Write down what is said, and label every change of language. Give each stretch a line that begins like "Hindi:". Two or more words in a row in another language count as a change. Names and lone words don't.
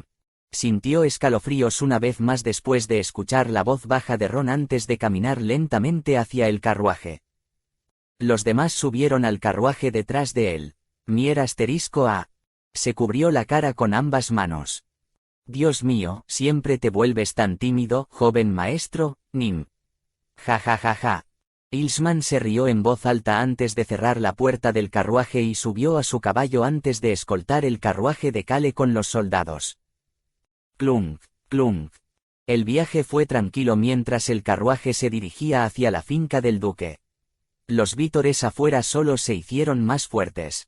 Spanish: Sintió escalofríos una vez más después de escuchar la voz baja de Ron antes de caminar lentamente hacia el carruaje. Los demás subieron al carruaje detrás de él. Mier *A. Se cubrió la cara con ambas manos. Dios mío, siempre te vuelves tan tímido, joven maestro, Nim. Ja ja ja ja. Ilsman se rió en voz alta antes de cerrar la puerta del carruaje y subió a su caballo antes de escoltar el carruaje de Kale con los soldados. Clunk, clunk. El viaje fue tranquilo mientras el carruaje se dirigía hacia la finca del duque. Los vítores afuera solo se hicieron más fuertes.